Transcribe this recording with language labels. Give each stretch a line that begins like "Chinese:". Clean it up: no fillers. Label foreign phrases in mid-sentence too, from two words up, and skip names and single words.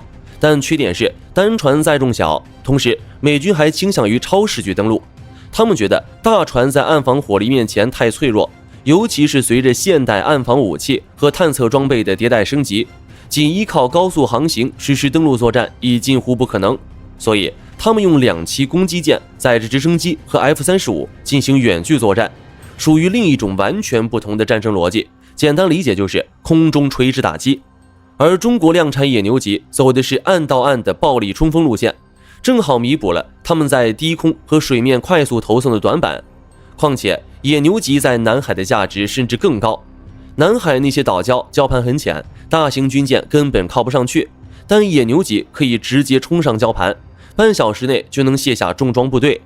Chinese: 但缺點是單船載重小，同時美軍還傾向於超視距登陸。他們覺得大船在岸防火力面前太脆弱， 尤其是隨着現代暗防武器和探測裝備的迭代升級，僅依靠高速航行實施登陸作戰已近乎不可能。所以他們用2棲攻击艦載着直升機和 F-35進行遠距作戰，屬於另一種完全不同的戰爭逻輯。簡單理解就是空中垂直打擊。而中國量產野牛级走的是岸到岸的暴力冲锋路線，正好彌補了他們在低空和水面快速投送的短板。況且野牛级在南海的價值甚至更高，南海那些岛礁礁盘很淺，大型軍艦根本靠不上去，但野牛級可以直接衝上礁盤，半小時內就能卸下重装部队。